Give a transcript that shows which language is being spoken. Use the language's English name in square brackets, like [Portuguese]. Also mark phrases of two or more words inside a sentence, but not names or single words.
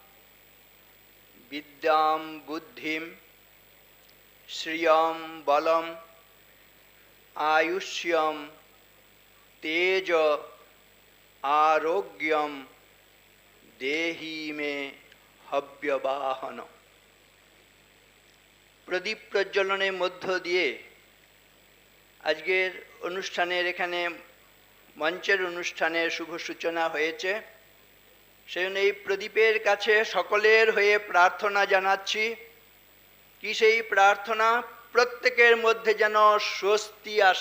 [Sanskrit] विद्याम बुद्धिम श्रियम बलम आयुष्यम तेज आरोग्यम देहि में हव्यवाहन। [Bangla] প্রদীপ প্রজ্বলনের মধ্য দিয়ে আজকের অনুষ্ঠানের এখানে মঞ্চের অনুষ্ঠানের শুভ সূচনা হয়েছে। সেজন্য এই প্রদীপের কাছে সকলের হয়ে প্রার্থনা জানাচ্ছি কি সেই প্রার্থনা প্রত্যেকের মধ্যে যেন স্বস্তি আসে।